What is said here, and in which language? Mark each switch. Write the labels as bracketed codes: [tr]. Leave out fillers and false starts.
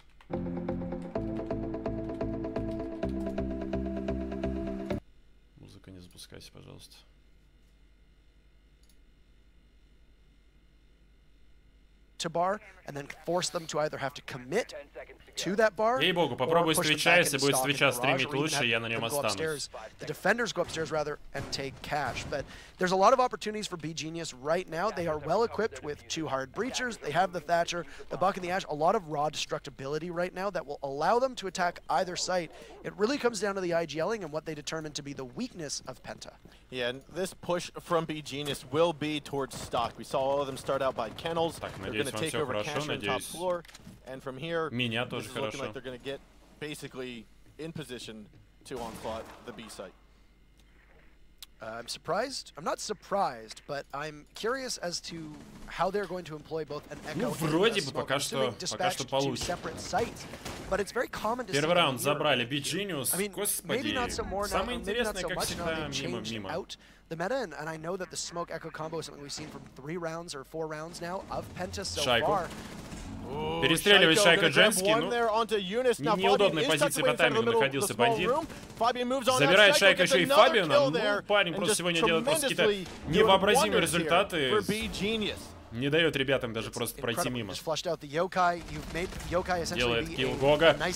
[ru] Музыка, не запускайся, пожалуйста. [en] To bar and then force them to either have to commit to that bar. [ru] Ей-богу, попробуй с Твича, если будет с Твича стримить лучше, я на нем останусь. [en] The defenders go upstairs rather and take cash, but there's a lot of opportunities for beGenius right now. They are well equipped with 2 hard breachers. They have the Thatcher, the Buck, and the Ash. A lot of raw destructibility right now that will allow them to attack either site. It really comes down to the IGLing and what they determine to be the weakness of PENTA. Yeah, and this push from beGenius will be towards stock. We saw all of them start out by kennels. They're going to take over cash on top floor, and from here, this is looking like they're going to get basically in position to onslaught the B site. I'm surprised. I'm not surprised, but I'm curious as to how they're going to employ both an Echo [ru] вроде бы пока что получше. Первый раунд забрали beGenius. Господи, самое интересное, как всегда, мимо. [en] The meta, and I know that the smoke echo combo is something we've seen from 3 rounds or 4 rounds now of PENTA so far. [ru] Перестреливает Шайка Дженский, ну, неудобной позиции по таймингу находился бандит. Забирает Шайка еще и Фабиана, ну, парень просто сегодня делает просто какие-то невообразимые результаты. Не дает ребятам даже просто пройти мимо. Делает килл Гога.